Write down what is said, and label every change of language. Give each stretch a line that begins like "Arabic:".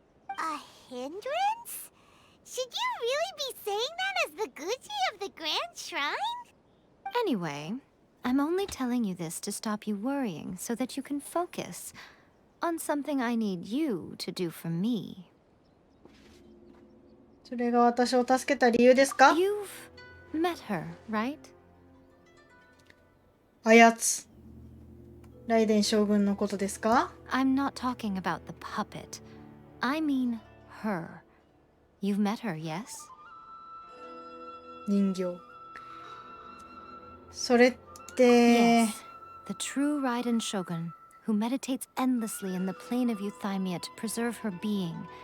English: A hindrance? Should you really be saying that as the Gucci of the Grand Shrine? Anyway, I'm only telling you this to stop you worrying so that you can focus on something I need you to do for me.
Japanese: それが私を助けた理由ですか？
English: You've met her, right?
Japanese: あやつ。ライデン将軍のことですか？
English: I'm not talking about the puppet. I mean her. You've met her, yes?
Japanese: 人形。それって。
English: Yes. The true Raiden Shogun, who meditates endlessly in the plane of Euthymia to preserve her being.